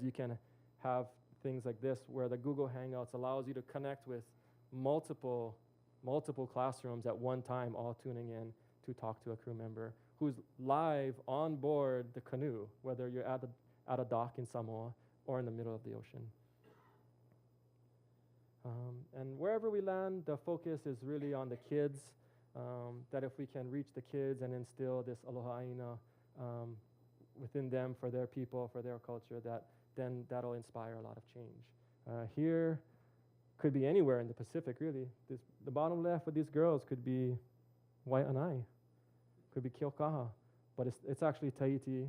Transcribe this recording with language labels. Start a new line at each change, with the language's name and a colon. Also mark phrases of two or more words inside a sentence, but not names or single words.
English: You can have things like this where the Google Hangouts allows you to connect with multiple classrooms at one time, all tuning in to talk to a crew member, who's live on board the canoe, whether you're at a dock in Samoa or in the middle of the ocean. And wherever we land, the focus is really on the kids, that if we can reach the kids and instill this
Hawaiian: aloha ʻāina
English: within them for their people, for their culture, then that'll inspire a lot of change. Here could be anywhere in the Pacific, really. The bottom left with these girls could be Waiʻanae, could be Keokaha, but it's actually Tahiti.